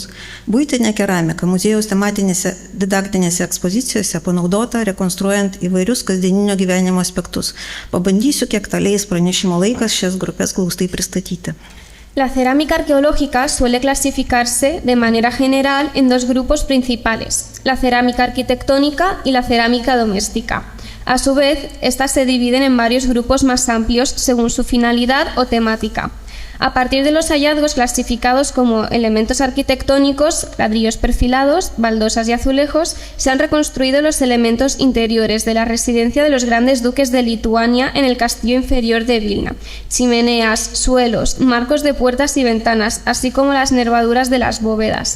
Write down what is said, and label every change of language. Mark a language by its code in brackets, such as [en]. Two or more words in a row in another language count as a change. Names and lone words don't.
[lt] Buitinė keramika muziejaus tematinėse didaktinėse ekspozicijose panaudota rekonstruojant įvairius kasdieninio gyvenimo aspektus. Pabandysiu, kiek leis pranešimo laikas šias grupės glaustai pristatyti. [es] La cerámica arqueológica suele clasificarse de manera general en dos grupos principales, la cerámica arquitectónica y la cerámica doméstica. A su vez, estas se dividen en varios grupos más amplios según su finalidad o temática. A partir de los hallazgos clasificados como elementos arquitectónicos, ladrillos perfilados, baldosas y azulejos, se han reconstruido los elementos interiores de la residencia de los grandes duques de Lituania en el castillo inferior de Vilna, chimeneas, suelos, marcos de puertas y ventanas, así como las nervaduras de las bóvedas.